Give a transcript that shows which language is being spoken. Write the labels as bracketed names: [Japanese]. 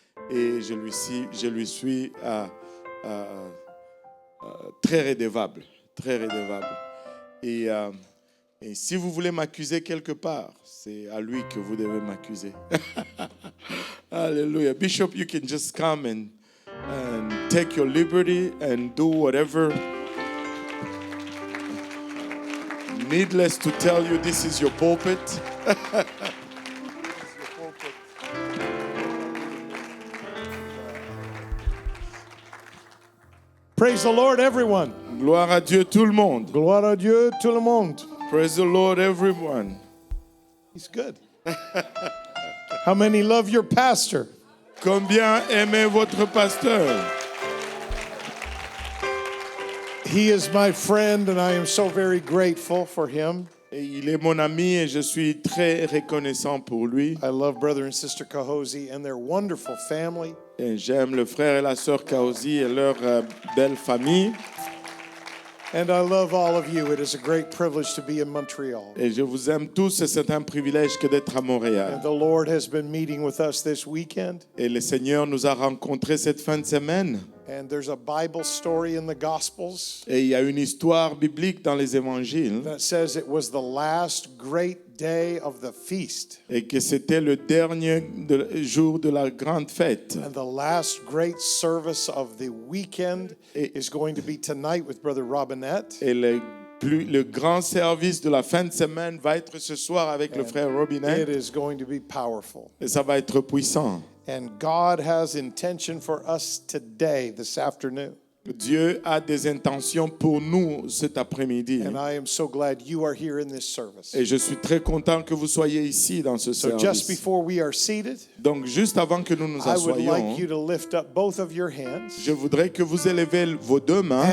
[French] Et je lui suis très redevable. Et si vous voulez m'accuser quelque part, c'est à lui que vous devez m'accuser. [English] Hallelujah. Bishop, you can just come and take your liberty and do whatever. Needless to tell you, this is your pulpit. Praise the Lord, everyone. [French] Gloire à Dieu tout le monde. Gloire à Dieu, tout le monde. [English] Praise the Lord, everyone. He's good. How many love your pastor? [French] Combien aimez votre pasteur? [English] He is my friend, and I am so very grateful for him. [French] Et il est mon ami et je suis très reconnaissant pour lui. [English] I love brother and sister Kahosi and their wonderful family. [French] Et j'aime le frère et la sœur Kaosi et leur belle famille. [English] And I love all of you. It is a great privilege to be in Montreal. [French] Et je vous aime tous et c'est un privilège que d'être à Montréal. [English] And the Lord has been meeting with us this weekend. [French] Et le Seigneur nous a rencontrés cette fin de semaine. [English] And there's a Bible story in the Gospels. [French] Et il y a une histoire biblique dans les évangiles. [English] That says it was the last great day of the feast. [French] Et que c'était le dernier jour de la grande fête. [English] And the last great service of the weekend is going to be tonight with Brother Robinette. [French] Et le grand service de la fin de semaine va être ce soir avec le frère Robinet. [English] It is going to be powerful. [French] Et ça va être puissant. [English] And God has intention for us today, this afternoon. [French] Dieu a des intentions pour nous cet après-midi. [English] And I am so glad you are here in this service. [French] Et je suis très content que vous soyez ici dans ce [English] So just [French] service. [English] before we are seated, [French] Donc, juste avant que nous nous [English] I would [French] assoyions, [English] like you to lift up both of your hands [French] je voudrais que vous élevez vos deux mains